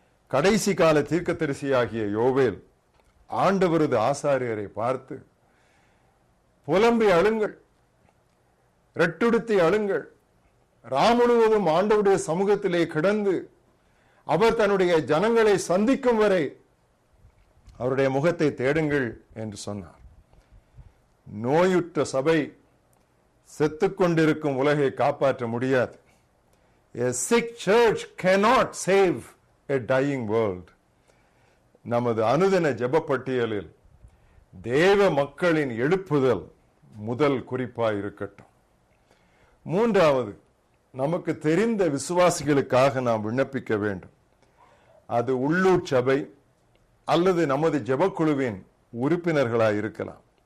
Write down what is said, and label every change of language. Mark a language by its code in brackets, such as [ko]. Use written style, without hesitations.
[ta] கடைசி கால தீர்க்கதரிசியாகிய யோவேல் ஆண்டவரது ஆசாரியரை பார்த்து, புலம்பி அழுங்கள், ரெட்டுடுத்தி அழுங்கள், முழுவதும் ஆண்டவருடைய சமூகத்திலே கிடந்து அவர் தன்னுடைய ஜனங்களை சந்திக்கும் வரை அவருடைய முகத்தை தேடுங்கள் என்று சொன்னார். நோயுற்ற சபை செத்துக்கொண்டிருக்கும் உலகை காப்பாற்ற முடியாது. [en] A sick church cannot save a dying world. [ta] நமது அனுதின ஜெப பட்டியலில் தேவ மக்களின் எழுப்புதல் முதல் குறிப்பாய் இருக்கட்டும். மூன்றாவது, நமக்கு தெரிந்த விசுவாசிகளுக்காக நாம் விண்ணப்பிக்க வேண்டும். அது உள்ளூர் சபை அல்லது நமது ஜெபக்குழுவின் உறுப்பினர்களாய் இருக்கலாம்.